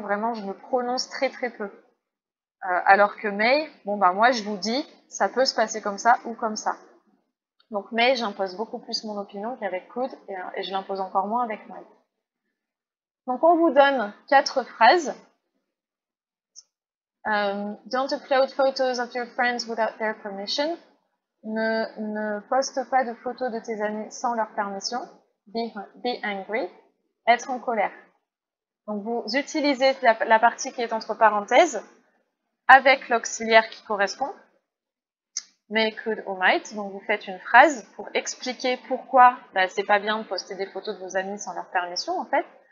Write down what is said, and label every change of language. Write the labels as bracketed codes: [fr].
[fr] Vraiment, je me prononce très peu. Alors que may, bon bah moi je vous dis, ça peut se passer comme ça ou comme ça. Donc may, j'impose beaucoup plus mon opinion qu'avec could, et je l'impose encore moins avec might. Donc on vous donne 4 phrases. [en] Don't upload photos of your friends without their permission. [fr] Ne poste pas de photos de tes amis sans leur permission. [en] Be angry. [fr] Être en colère. Donc vous utilisez la partie qui est entre parenthèses avec l'auxiliaire qui correspond. May, could ou might. Donc vous faites une phrase pour expliquer pourquoi c'est pas bien de poster des photos de vos amis sans leur permission en fait.